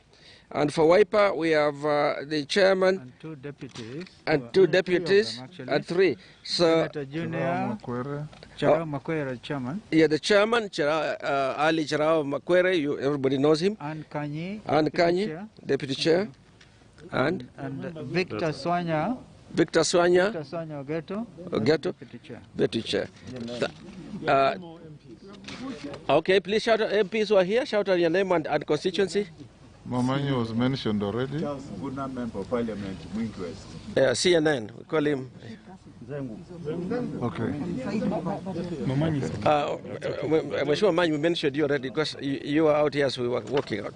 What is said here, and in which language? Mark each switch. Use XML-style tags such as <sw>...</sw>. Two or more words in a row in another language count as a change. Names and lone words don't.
<en>And for WIPA, we have the chairman. And two deputies. And two deputies. And three. So, Senator Junior Charao Makwere, chairman. Yeah, the chairman, Ali Charao Makwere, everybody knows him. And Kanyi. And Kanyi, deputy chair. And Victor Swanya. Victor Swanya. Victor Swanya Ogeto. Ogeto. Deputy chair. Okay, please shout out MPs who are here. Shout out your name and constituency. Mamanyi was mentioned already. Charles Guna, member of parliament, Mwingi West. CNN, we call him. Okay. I'm sure we mentioned you already because you were out here as we were walking out.</en>